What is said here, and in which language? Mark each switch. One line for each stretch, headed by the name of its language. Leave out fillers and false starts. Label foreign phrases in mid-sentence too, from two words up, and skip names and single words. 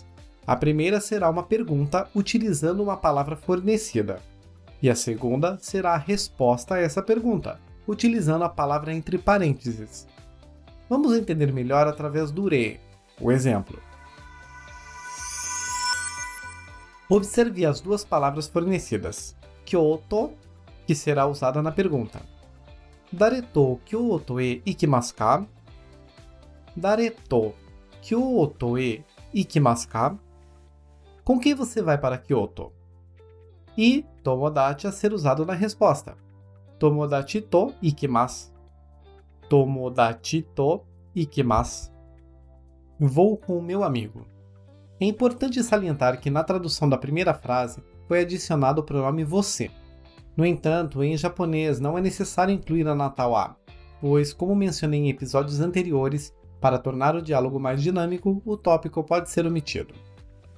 Portuguese: A primeira será uma pergunta utilizando uma palavra fornecida, e a segunda será a resposta a essa pergunta, utilizando a palavra entre parênteses. Vamos entender melhor através do re, o exemplo. Observe as duas palavras fornecidas. Kyoto, que será usada na pergunta.
Japanese: 誰と京都へ行きますか? 誰と京都へ行きますか?
Portuguese: Com quem você vai para Kyoto? E tomodachi a ser usado na resposta.
Japanese: 友達と行きます。友達と行きます.
Portuguese: Vou com o meu amigo. É importante salientar que na tradução da primeira frase foi adicionado o pronome você. No entanto, em japonês não é necessário incluir
Japanese: あなたは,
Portuguese: pois, como mencionei em episódios anteriores, para tornar o diálogo mais dinâmico, o tópico pode ser omitido.